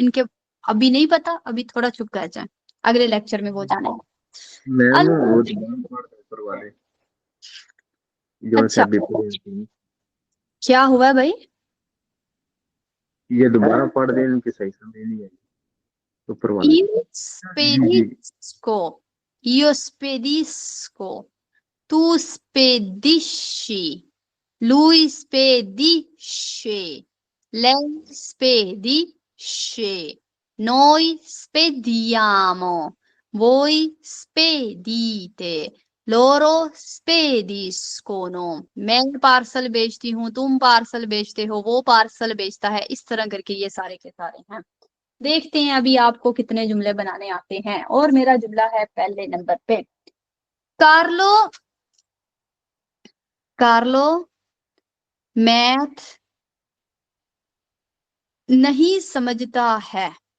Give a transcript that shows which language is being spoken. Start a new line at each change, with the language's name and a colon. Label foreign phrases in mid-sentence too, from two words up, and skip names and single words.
Hindi: इनके अभी नहीं पता, अभी थोड़ा चुप कर जाए, अगले लेक्चर में वो जाने। मैम वो ऊपर वाले जो अच्छा, अभी पढ़े थे, क्या क्या हुआ है भाई? ये दोबारा पढ़ दें, इनकी सही समझ नहीं आई ऊपर वाले।
Italian: Io spedisco, io spedisco, tu spedisci, lui spedisce, lei spedisce, noi spediamo, voi spedite, loro spediscono,
Hindi: मैं पार्सल बेचती हूँ, तुम पार्सल बेचते हो, वो पार्सल बेचता है। इस तरह करके ये सारे के सारे हैं। देखते हैं अभी आपको कितने जुमले बनाने आते हैं। और मेरा जुमला है पहले नंबर पे, कार्लो मैथ नहीं समझता है।